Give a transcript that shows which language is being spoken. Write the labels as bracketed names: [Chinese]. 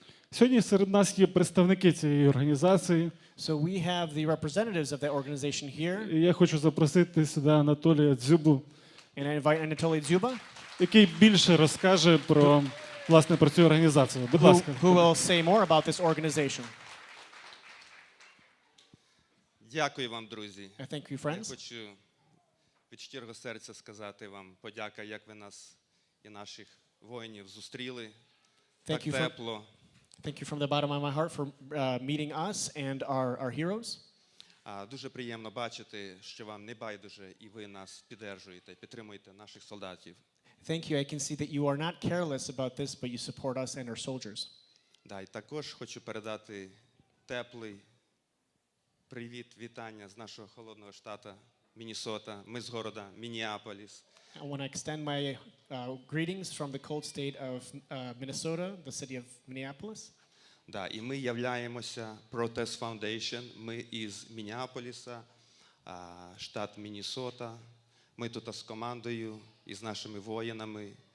[Ukrainian] Сьогодні серед нас є представники цієї організації. [English] So we have the representatives of that organization here, [Ukrainian] І я хочу запросити сюди Анатолія Дзюбу, [English] and I invite Anatoly Dzuba, [Ukrainian] який більше розкаже про, власне, про цю організацію. Будь ласка. [English] who will say more about this organization. [Ukrainian] Дякую вам, друзі. [English] I thank you, [Ukrainian] Я [English] friends. [Ukrainian] хочу від щирого серця сказати вам подяка, як ви нас і наших воїнів зустріли, Так [English] Thank you, [Ukrainian] тепло. [English] thank you from the bottom of my heart for meeting us and our heroes. [Ukrainian] Дуже приємно бачити, що вам не байдуже і ви нас підтримуєте, підтримуєте наших солдатів. [English] Thank you. I can see that you are not careless about this, but you support us and our soldiers. [Ukrainian] Да, і також хочу передати теплий привіт, вітання з нашого холодного штату Міннесота. Ми з города Міннеаполіс. [English] I want to extend my greetings from the cold state of Minnesota, the city of Minneapolis. [Ukrainian] Да, і ми являємося Protest Foundation. Ми із Міннеаполіса, штат Міннесота. Ми тут з командою, із нашими воїнами.